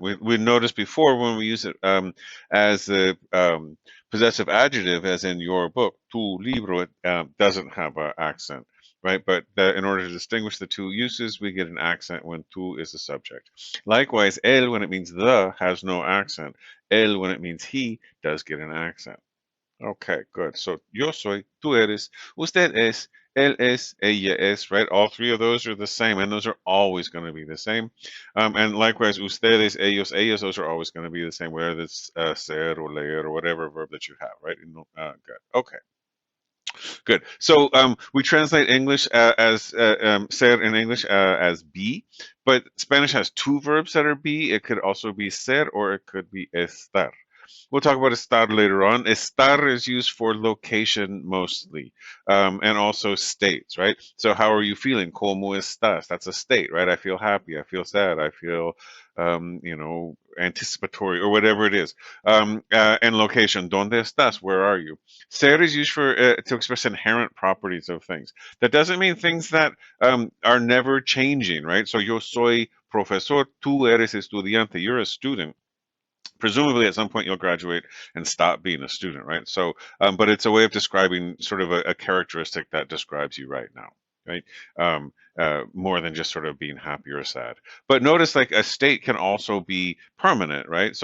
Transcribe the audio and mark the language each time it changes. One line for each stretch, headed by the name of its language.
English: We noticed before when we use it as the possessive adjective, as in your book,
Spanish: tu libro,
English: it doesn't have an accent, right? But in order to distinguish the two uses, we get an accent when tú is the subject. Likewise, él, when it means the, has no accent. Él, when it means he, does get an accent. Okay, good.
Spanish: So, yo soy, tú eres, usted es, él es, ella es, right?
English: All three of those are the same, and those are always going to be the same. And likewise, ustedes, ellos, ellas, those are always going to be the same, whether it's ser or leer or whatever verb that you have, right? Good. Okay. Good. So we translate English as ser in English as be, but Spanish has two verbs that are be. It could also be ser or it could be estar. We'll talk about estar later on. Estar is used for location mostly, and also states, right? So how are you feeling?
Spanish: ¿Cómo estás?
English: That's a state, right? I feel happy. I feel sad. I feel, anticipatory or whatever it is. And location.
Spanish: ¿Dónde estás?
English: Where are you? Ser is used for to express inherent properties of things. That doesn't mean things that are never changing, right?
Spanish: So yo soy profesor, tú eres estudiante.
English: You're a student. Presumably, at some point, you'll graduate and stop being a student, right? So, but it's a way of describing sort of a characteristic that describes you right now, right? More than just sort of being happy or sad. But notice, like a state can also be permanent, right?